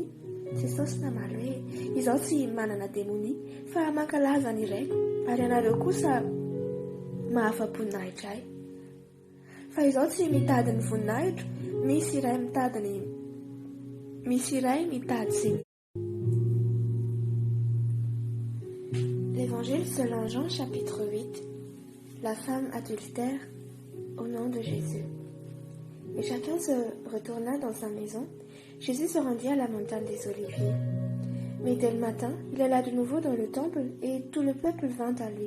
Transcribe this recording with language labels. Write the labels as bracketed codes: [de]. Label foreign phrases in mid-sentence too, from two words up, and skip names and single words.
[mg] Jesosy namaly hoe izaho tsy manana demonia, fa mankalaza ny iraiko, ary ianareo kosa mahafa-boninahitra ahy. Fa izaho tsy mitady ny voninahitro, misy iray mitady ziny. [fr] L'Évangile selon Jean chapitre 8. La femme adultère au nom de Jésus. Et chacun se retourna dans sa maison. Jésus se rendit à la montagne des Oliviers. Mais dès le matin, il alla de nouveau dans le temple et tout le peuple vint à lui.